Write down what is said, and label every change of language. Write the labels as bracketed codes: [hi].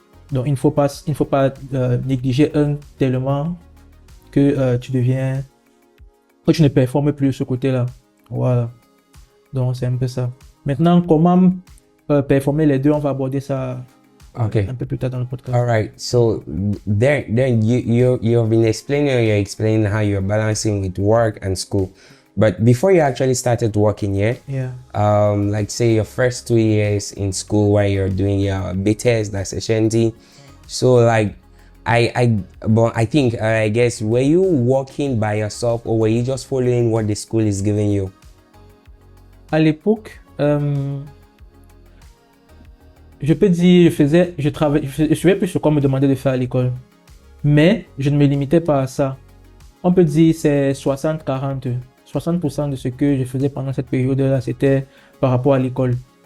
[fr] Donc il ne faut pas négliger un tellement que tu ne performes plus de ce côté-là. Voilà. Donc c'est un peu ça. Maintenant, comment performer les deux, on va aborder ça un peu plus tard dans le podcast. [en] All right. So then you've been explaining how you're balancing with work and school. But before you actually started working here, like say your first 2 years in school where you're doing your BTS, that's HND. So like I guess, were you working by yourself, or were you just following what the school is giving you? [fr] À l'époque, je peux dire, je suivais plus ce qu'on me demandait de faire à l'école. Mais je ne me limitais pas à ça. On peut dire c'est 60-40. 60% de ce que je faisais pendant cette période-là, c'était par rapport à l'école.